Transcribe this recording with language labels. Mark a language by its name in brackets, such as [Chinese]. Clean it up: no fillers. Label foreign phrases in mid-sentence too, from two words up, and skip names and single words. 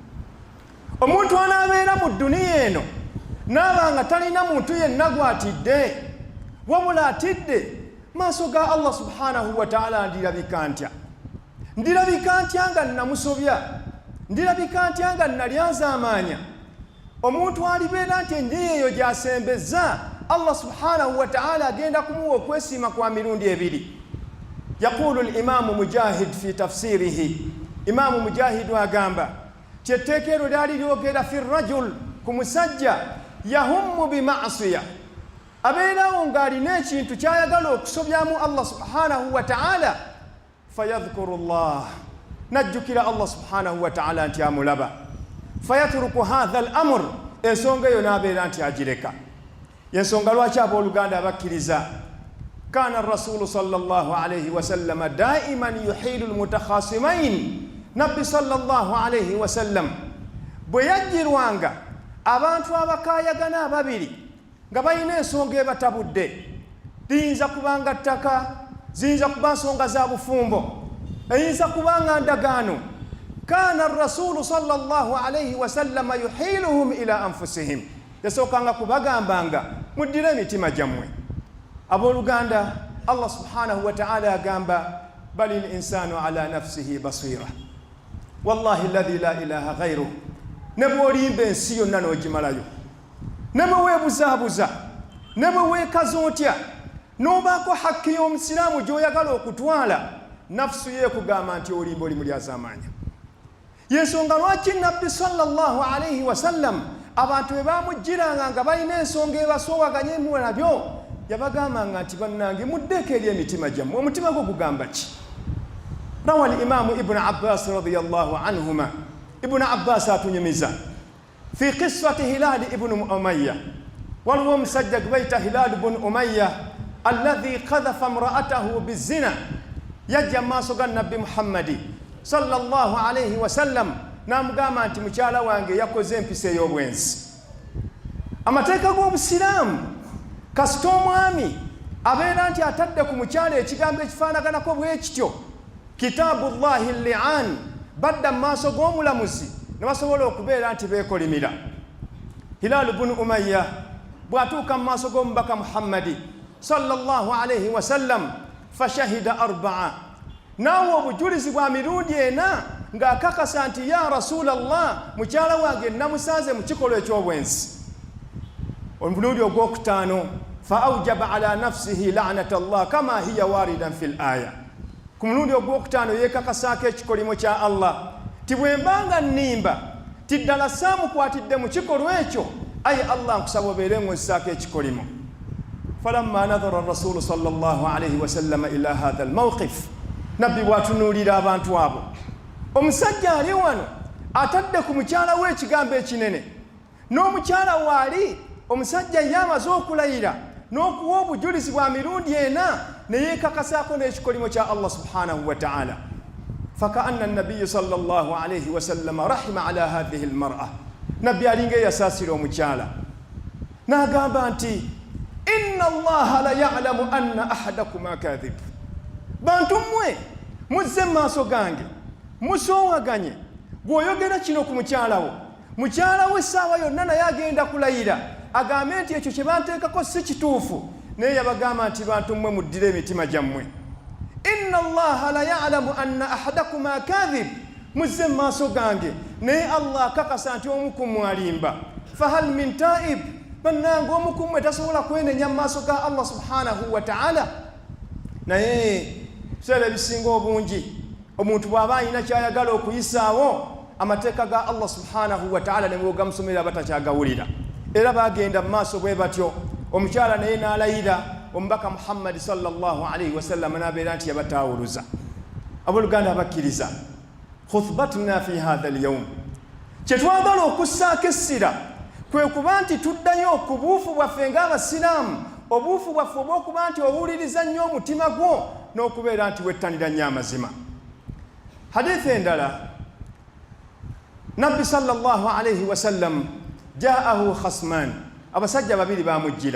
[Ganda] Omuntu anaabeera mu dduniya eno n'abanga talina muntu yenna gw'atidde, wabula atidde maaso ga [Arabic] الله سبحانه وتعالى, [Ganda] ndirabika ntya? Ndirabika ntya nga namusobya? Ndirabika ntya nga nalyazaamaanya? Omuntu alibeera nti enjeyo eyo gy'asembezza, [Arabic] الله سبحانه وتعالى [Ganda] agenda kumuwa okwesiima kwa mirundi ebiri. [Arabic] يقول الإمام مجاهد في تفسيره, [Ganda] Imam Mujahid agamba kyetteekero lyali lyogera [Arabic] في رجل, [Ganda] ku musajja [Arabic] يهم بمعصية, [Ganda] abeerawo ng'alina ekintu ky'ayagala okusobyamu [Arabic] الله سبحانه وتعالى, فيذكر الله, [Ganda] najjukira [Arabic] الله سبحانه وتعالى [Ganda] nti amulaba, [Arabic] فيترك هذا الأمر, [Ganda] ensonga eyo n'abeera nti agireka. Yensonga lwaki abooluganda abakkiriza, [Arabic] كان رسول صلى الله عليه وسلم دائما يحيل المتخاصمين, [Ganda] nabbi [Arabic] صلى الله عليه وسلم [Ganda] bwe yajjirwanga abantu abakayagana ababiri nga balina ensonga ebatabudde, liyinza kubanga ttaka, ziyinza kuba nsonga za bufumbo, eyinza kubanga ndagaano, [Arabic] كان رسول صلى الله عليه وسلم يحيلهم إلى أنفسهم, [Ganda] yasookanga kubagambanga muddire emitima gyammwe. Abooluganda, [Arabic] الله سبحانه وتعالى [Ganda] agamba [Arabic] بل الإنسان على نفسه بصيرة والله الذي لا إله غيره, [Ganda] ne bw'olimba ensi yonna n'ogimalayo, ne bwe weebuzaabuza, ne bwe weekaza otya, n'obaako hakki y'omusiraamu gy'oyagala okutwala, nafsu yeekugamba nti olimba oli mulyazaamaanya. Yensonga lwaki nabbi [Arabic] صلى الله عليه وسلم [Ganda] abantu bwe baamujjiranga nga balina ensonga ebasoowaganye mu nabyo, yabagambanga nti bannange muddeeko eri emitima gyammwe, omutima gwo gugamba ki? [Arabic] روى الإمام ابن عباس رضي الله عنهما, Ibn Abbas atunyumiza في قصة هلال بن أمية, [Ganda] waliwo omusajja gwe bayita Hilal ibn Umayya [Arabic] الذي قذف امرأته بزنا, [Ganda] yajja mu maaso ga nabbi Muhammadi [Arabic] صلى الله عليه وسلم [Ganda] n'amugamba nti mukyala wange yakoze empisa ey'obwenzi. Amateeka g'obusiraamu kasita omwami abeera nti atadde ku mukyala ekigambo ekifaanaganako bwe kityo, [Arabic] كتاب الله لعان, [Ganda] badda mu maaso g'omulamuzi ne basobola okubeera nti beekolimira. Hilal ibn Umayya bw'atuuka mu maaso g'omubaka Muhammadi [Arabic] صلى الله عليه وسلم, فشهد أربعا, [Ganda] naawe obujulizi bwa mirundi ena ng'akakasa nti [Arabic] يا رسول الله, [Ganda] mukyala wange namusanze mu kikolwa eky'obwenzi. Omulundi ogwokutaano, [Arabic] فأوجب على نفسه لعنة الله كما هي واردا في الآية, [Ganda] ku mulundi ogwokutaano yeekakasaako ekikolimo kya Allah ti bwe mbanga nnimba ti ddala saamukwatidde mu kikolwa ekyo, ayi Allah nkusaba obeere ngonsaako ekikolimo. [Arabic] فلما نظر رسول صلى الله عليه وسلم إلى هذا الموقف, [Ganda] nabbi bw'atunuulira abantu abo, omusajja ali wano atadde ku mukyala we ekigambo ekinene, n'omukyala waali omusajja ye amaze okulayira n'okuwa obujulizi bwa mirundi ena ne yeekakasaako n'ekikolimo kya [Arabic] الله سبحانه وتعالى. فكأن النبي صلى الله عليه وسلم رحم على هذه المرأة, [Ganda] nabbi alinga yasaasira omukyala n'agamba nti [Arabic] إن الله لا يعلم أن أحدكم كاذب, [Ganda] bantu mmwe muzze mu maaso gange musoowaganye, bw'oyogera kino ku mukyala wo, mukyala we essaawa yonna naye agenda kulayira agambe nti ekyo kye banteekako si kituufu, naye yabagamba nti bantu mmwe muddire emitima gyammwe. [Arabic] إن الله لا يعلم أن أحدكما كاذب, [Ganda] muzze mu maaso gange naye Allah akakasa nti omu ku mmwe alimba. [Arabic] فهل من تائب, [Ganda] bannange omu ku mmwe tasobola kwenenya mu maaso ga [Arabic] الله سبحانه وتعالى. [Ganda] Naye biseera ebisinga obungi omuntu bw'aba alina kyayagala okuyisaawo amateeka ga [Arabic] الله سبحانه وتعالى [Ganda] ne bwogamusomera batakyagawulira, era bagenda mu maaso bwe batyo. Omukyala naye n'alayira omubaka Muhammad [Arabic] صلى الله عليه وسلم [Ganda] n'abeera nti yabatawuluza. Abooluganda abakkiriza, [Arabic] خطبتنا في هذا اليوم, [Ganda] kye twagala okussaako essira kwe kuba nti tuddayo ku buufu bwaffe ng'abasiraamu, obuufu bwaffe obw'okuba nti owuliriza nnyo omutima gwo n'okubeera nti wettanira nnyo amazima. Hadithi endala, Nabbi [Arabic] صلى الله عليه وسلم جاءه خصمان, [Ganda] abasajja babiri bamujjira.